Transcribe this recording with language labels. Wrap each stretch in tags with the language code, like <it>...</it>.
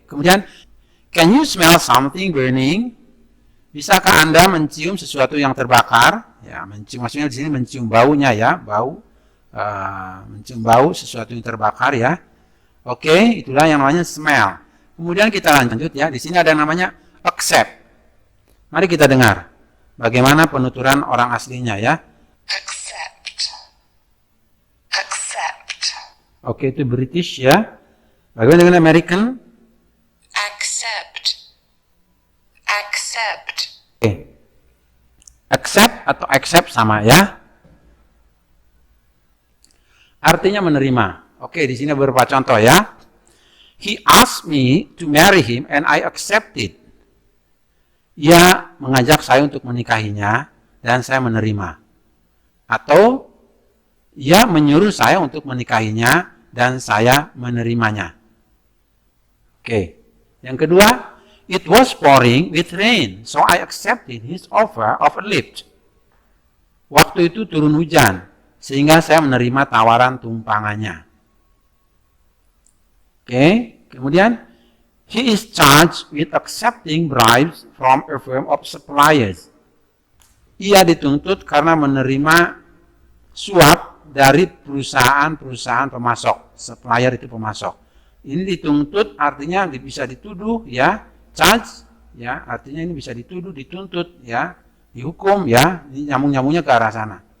<id>Kemudian</id> <en>can you smell something burning?</en> <id>Bisakah Anda mencium sesuatu yang terbakar? Ya, mencium maksudnya di sini mencium baunya ya, bau, mencium bau sesuatu yang terbakar ya. Oke, itulah yang namanya smell. Kemudian kita lanjut ya. Di sini ada yang namanya accept. Mari kita dengar bagaimana penuturan orang aslinya ya.</id> <en>Accept. Accept.</en> <id>Oke, itu British ya. Bagaimana dengan American?</id> <en>Accept. Accept.</en> <id>Oke. Accept atau accept sama ya. Artinya menerima. Oke, di sini beberapa contoh ya.</id> <en>He asked me to marry him and I accepted.</en> <id>Ia mengajak saya untuk menikahinya dan saya menerima. Atau ia menyuruh saya untuk menikahinya dan saya menerimanya. Oke. Yang kedua,</id> <en>it was pouring with rain, so I accepted his offer of a lift.</en> <id>Waktu itu turun hujan, sehingga saya menerima tawaran tumpangannya. Oke, kemudian</id> <en>he is charged with accepting bribes from a firm of suppliers.</en> <id>Ia dituntut karena menerima suap dari perusahaan-perusahaan pemasok. Supplier itu pemasok. Ini dituntut artinya bisa dituduh ya, charge ya, artinya ini bisa dituduh, dituntut ya, dihukum ya, ini nyambung-nyambungnya ke arah sana.</id>